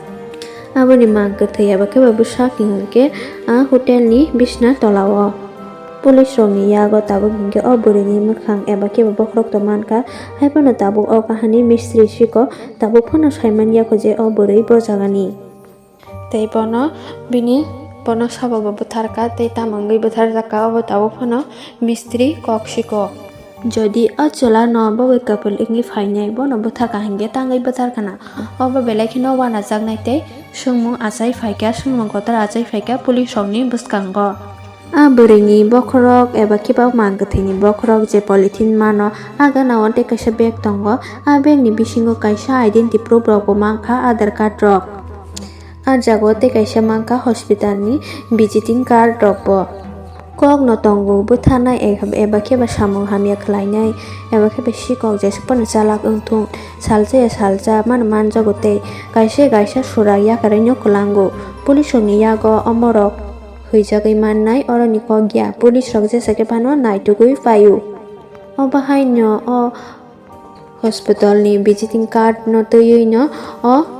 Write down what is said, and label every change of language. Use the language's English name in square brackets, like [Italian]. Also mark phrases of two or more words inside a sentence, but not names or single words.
[Kok Borok] aboni mangkwthwi eba kheba bwsak hingke a hotel ni bisna tolao Pulis rokni yago tabuk hingke o bwrwini mwkhang eba kebo bokrok to mankha haifano tabuk o kahani mistri siko tabuk phano saiman yako je o bwrwi bo jagani tei bono bini bono sabobo bwtharka tei tamungui bwtharjaka obo tabuk phano mistri kok siko যদি অচলা নবই কাপল ইংনি ফাইনাই বনো বথাকা হিঙ্গে তাঙ্গাই বথারখানা অব বেলাইখিনো ওয়ানা জাগনাইতে সুংমু আচাই ফাইকা সুংমু গতার আচাই ফাইকা পুলিশ রকনি বুসকাঙ্গ বৈরিনি বখরক এবা কিবাও mangkwthwini বখরক যে পলিথিন মানো aga nawante kaisa bag tongo begni bisingo kaisa [English] identity proof [Kok Borok] rokbo mankha aadhar card rok jagote kaisa mankha hospital ni [English] visiting card [Kok Borok] rokbo kok no tongo bwthanai eba keba samung hamya khlainai eba keba sikok je sapana chalak ungthung salja manjagote kaisa surak yakarei no kolango pulis rokni yago omorok hwijagui mannai oroni kogya pulis rok jesake phano naitugui paio obahai no o hospital ni visiting card no töyui no o